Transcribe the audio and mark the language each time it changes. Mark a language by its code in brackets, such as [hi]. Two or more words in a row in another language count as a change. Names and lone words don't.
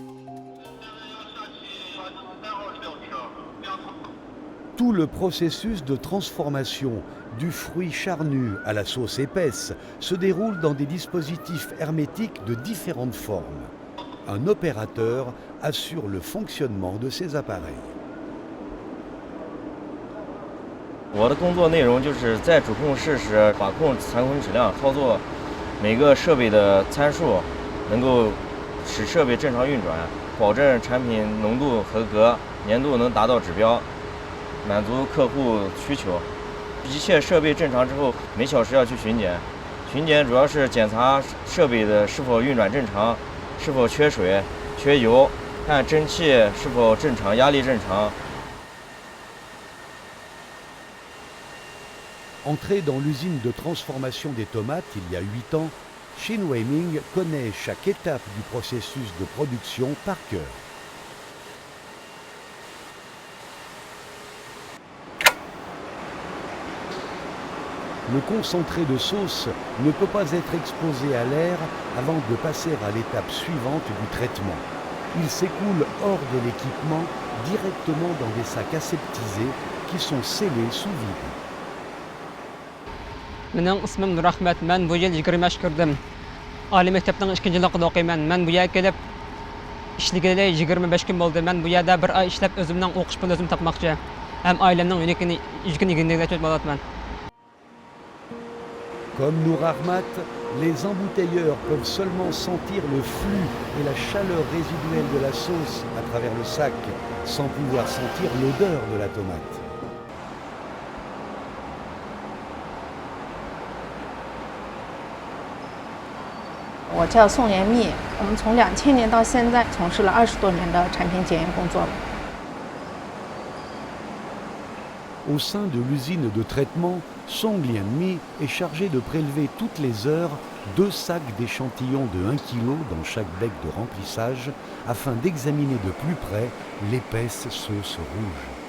[fr] Tout le processus de transformation du fruit charnu à la sauce épaisse se déroule dans des dispositifs hermétiques de différentes formes. Un opérateur assure le fonctionnement de ces appareils. [zh] 我的工作内容就是在主控室时把控残存质量，操作每个设备的参数，能够使设备正常运转，保证产品浓度合格，粘度能达到指标，满足客户需求。一切设备正常之后，每小时要去巡检。巡检主要是检查设备的是否运转正常，是否缺水、缺油，看蒸汽是否正常，压力正常。 [fr] Entré dans l'usine de transformation des tomates il y a 8 ans, Shin Weiming connaît chaque étape du processus de production par cœur. Le concentré de sauce ne peut pas être exposé à l'air avant de passer à l'étape suivante du traitement. Il s'écoule hors de l'équipement directement dans des sacs aseptisés qui sont scellés sous vide. [uz] Mening ismim Nur Ahmed. Men bu yil 20 yosh kirdim. Oliy maktabning 2-yilligida o'qiyman. Men bu yerga kelib ishligida 25 kun bo'ldi. Men bu yerda bir oy ishlab o'zimning o'qish pulini o'zim topmoqchi. Ham oilamning yukini yig'inib bo'lyapman. [fr] Comme Nour Ahmad, les embouteilleurs peuvent seulement sentir le flux et la chaleur résiduelle de la sauce à travers le sac, sans pouvoir sentir l'odeur de la tomate. Je m'appelle Song Yanmi. On a depuis [zh] 2000 到现在从事了20多年的产品检验工作了。 [fr] Au sein de l'usine de traitement, Song Lianmi est chargé de prélever toutes les heures 2 sacs d'échantillons de 1 kg dans chaque bec de remplissage afin d'examiner de plus près l'épaisse sauce rouge.